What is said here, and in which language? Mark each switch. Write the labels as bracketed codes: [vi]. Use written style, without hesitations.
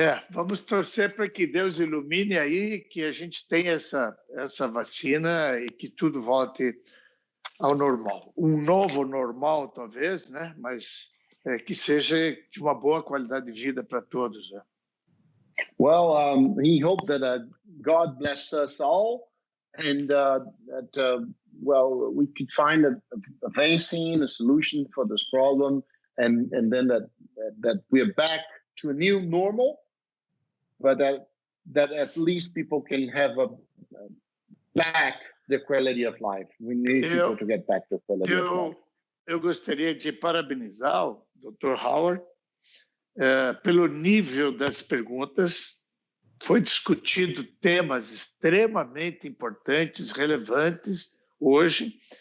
[pt] Vamos torcer para que Deus ilumine aí, que a gente tenha essa vacina e que tudo volte ao normal. Um novo normal, talvez, né? Mas que seja de uma boa qualidade de vida para todos. Né? [en] Well, he hoped that God blessed us all, and that we could find a vaccine, a solution for this problem, and then that we are back to a new normal. but that at least people can have back the quality of life. We need people to get back the quality of life. [pt] Eu gostaria de parabenizar o Dr. Howard pelo nível das perguntas. Foi discutido temas extremamente importantes, relevantes hoje.